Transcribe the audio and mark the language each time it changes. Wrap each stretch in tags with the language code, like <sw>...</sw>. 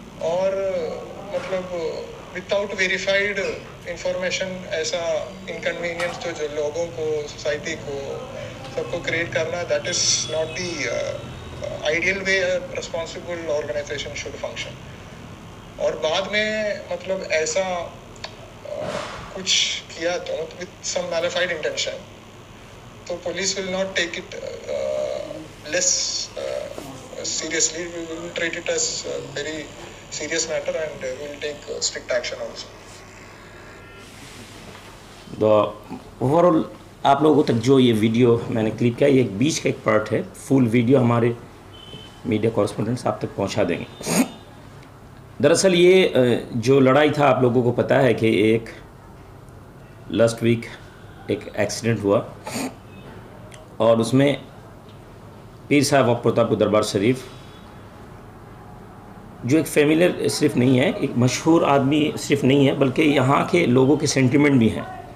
<hi>और मतलब</hi> <en>without verified information</en> <hi>ऐसा इनकन्वीनियंस जो लोगों को, सोसाइटी को, सबको क्रिएट करना,</hi> <en>That is not the ideal way responsible organisation should function.</en> <hi>और बाद में मतलब ऐसा कुछ किया तो</hi> <en>With some malafide intention, तो police will not take it less seriously. We will treat it as a very serious matter and we will take strict action also.</en> <hi>तो ओवरऑल आप लोगों तक जो ये वीडियो मैंने क्लिप किया, ये एक बीच का एक पार्ट है। फुल वीडियो हमारे मीडिया कॉरेस्पोंडेंट्स आप तक पहुंचा देंगे। दरअसल ये जो लड़ाई था, आप लोगों को पता है कि एक लास्ट वीक एक एक्सीडेंट हुआ और उसमें पीर साहब ऑफ प्रतापपुर दरबार शरीफ, जो एक फेमिलियर सिर्फ नहीं है, एक मशहूर आदमी सिर्फ नहीं है, बल्कि यहाँ के लोगों के सेंटिमेंट भी हैं।</hi>